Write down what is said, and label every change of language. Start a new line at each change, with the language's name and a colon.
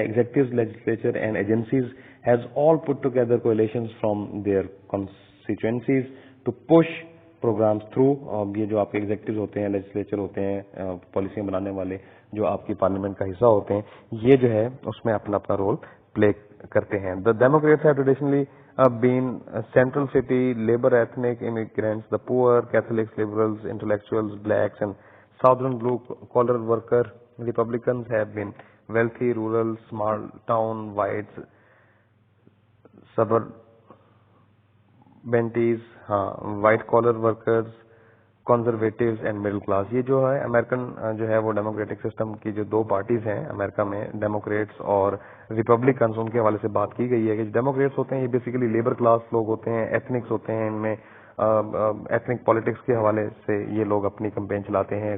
English: Executive legislature and agencies has all put together coalitions from their constituencies to push programs through.
Urdu: یہ جو آپ کے executive ہوتے ہیں، لیجسلیچر ہوتے ہیں، پالیسیاں بنانے والے جو آپ کی پارلیمنٹ کا حصہ ہوتے ہیں، یہ جو ہے اس میں اپنا اپنا رول پلے کرتے ہیں.
English: The Democrats have traditionally been central city, labor, ethnic immigrants, the poor, Catholics, liberals, intellectuals, blacks and southern blue collar worker. Republicans have been wealthy, rural, small town, whites, suburban بینٹیز، ہاں، white collar workers, conservatives and middle class.
Urdu: یہ جو ہے American جو ہے وہ democratic system کی جو دو parties ہیں امریکہ میں، ڈیموکریٹس اور ریپبلکنز، ان کے حوالے سے بات کی گئی ہے کہ جو ڈیموکریٹس ہوتے ہیں یہ بیسیکلی لیبر کلاس لوگ ہوتے ہیں، ایتھنکس ہوتے ہیں، ان میں ایتھنک پالیٹکس کے حوالے سے یہ لوگ اپنی کمپین چلاتے ہیں.